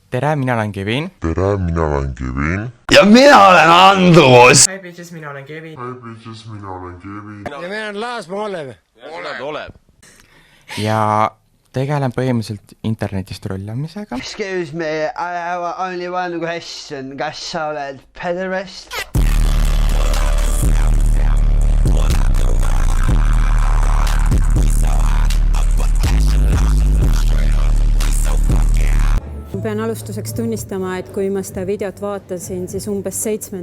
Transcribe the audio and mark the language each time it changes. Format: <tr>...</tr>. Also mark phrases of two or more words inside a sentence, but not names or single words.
<et>tere, mina olen Kevin. Tere, mina olen Kevin. Ja mina olen Andrus.</et> <en>Hi bitches,</en> <et>mina olen Kevin.</et> <en>Hi bitches,</en> <et>mina olen Kevin. Ja mina olen Laas, ma Olev. Ja tegelen põhimõtteliselt internetist rullamisega.</et> <en>Excuse me, I have only one question.</en> <et>Kas sa oled pederast? Ma pean alustuseks tunnistama, et kui ma seda videot vaatasin, siis umbes 7.</et>